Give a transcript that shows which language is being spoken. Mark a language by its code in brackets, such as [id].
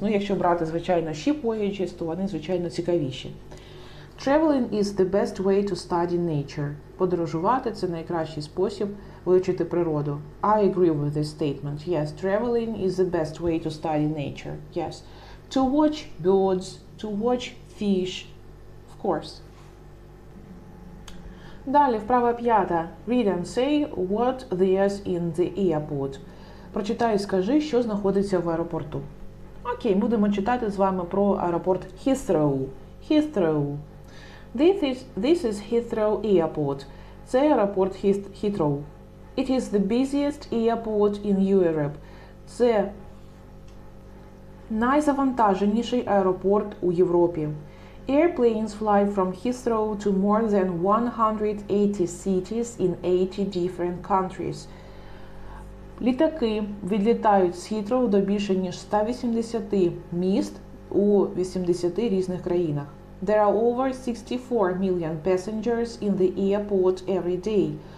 [uk] Ну, якщо брати, звичайно, [en] ship voyages, [uk] то вони, звичайно, цікавіші. [en] Traveling is the best way to study nature. [uk] Подорожувати – це найкращий спосіб вивчити природу. [en] I agree with this statement. Yes, traveling is the best way to study nature. Yes. To watch birds, to watch fish, of course. [uk] Далі, вправа 5. [en] Read and say what there's in the airport. [uk] Прочитай і скажи, що знаходиться в аеропорту. Окей, будемо читати з вами про аеропорт Heathrow. [en] Heathrow. This is Heathrow Airport. [uk] Це аеропорт Heathrow. [en] It is the busiest airport in Europe. [uk] Це найзавантаженіший аеропорт у Європі. [en] Airplanes fly from Heathrow to more than 180 cities in 80 different countries. [uk] Літаки відлітають з Heathrow до більше ніж 180 міст у 80 різних країнах. [en] There are over 64 million passengers in the airport every day.